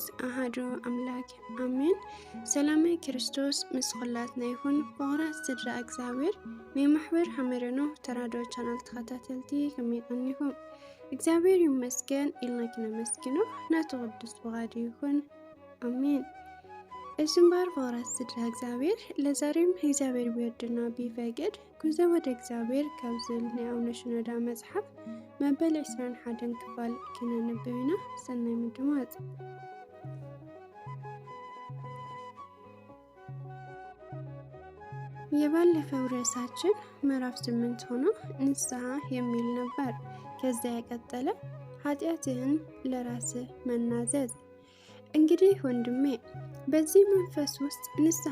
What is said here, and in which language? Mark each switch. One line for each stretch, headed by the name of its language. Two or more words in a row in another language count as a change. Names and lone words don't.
Geez: አሐዱ አምላክ አሜን።
Tigrinya: ሰላም ክርስቶስ ምስኹላትና ይኹን። ፍቑራት ስድራ እግዚአብሔር ናይ ማሕበር ሓመረኖ ተራድኦ ቻናል ተኸታተልቲ ከመይ ቆኒኹም? እግዚአብሔር ይመስገን ኢልና ክነመስግኖ ናቱ ቅዱስ ፍቓዱ ይኹን አሜን። እሽምባር ፍቑራት ስድራ እግዚአብሔር
Amharic: ለዛሬም እግዚአብሔር ቢወድና ቢፈቅድ ጉዞ ወደ እግዚአብሔር
Tigrinya: ካብ ዝብል ናይ አቡነ ሽኖዳ መጽሓፍ መበል 21 ክፋል ክነንብብና ሰናይ ምድማጽ።
Amharic: የባለፈው ርዕሳችን ምዕራፍ 8 ሆኖ ንስሐ የሚል ነበር። ከዛ የቀጠለ ኃጢአትህን ለራስህ መናዘዝ። እንግዲህ ወንድሜ በዚህ መንፈስ ውስጥ ንስሐ